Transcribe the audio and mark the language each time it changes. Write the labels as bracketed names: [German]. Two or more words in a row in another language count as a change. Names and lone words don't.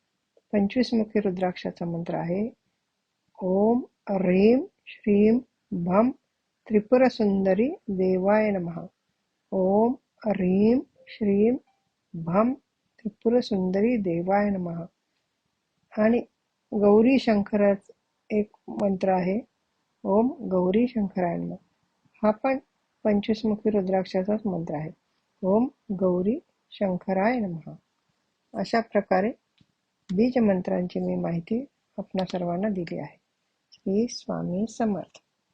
[Marathi] 25 मुखी रुद्राक्षाचा मंत्र आहे [Sanskrit] ओम ह्रीं श्रीं भम त्रिपुर सुंदरी देवाय नमः. ओम ह्रीं श्रीं भम त्रिपुर सुंदरी देवाय नमः. [Marathi] आणि गौरी शंकराचा एक मंत्र आहे [Sanskrit] ओम गौरी शंकराय नमः. [Marathi] हा पण 25 मुखी रुद्राक्षाचाच मंत्र आहे [Sanskrit] ओम गौरी शंकराय नमः. [Marathi] अशा प्रकारे बीज मंत्रांची मी माहिती आपणा सर्वांना दिली आहे. श्री स्वामी समर्थ.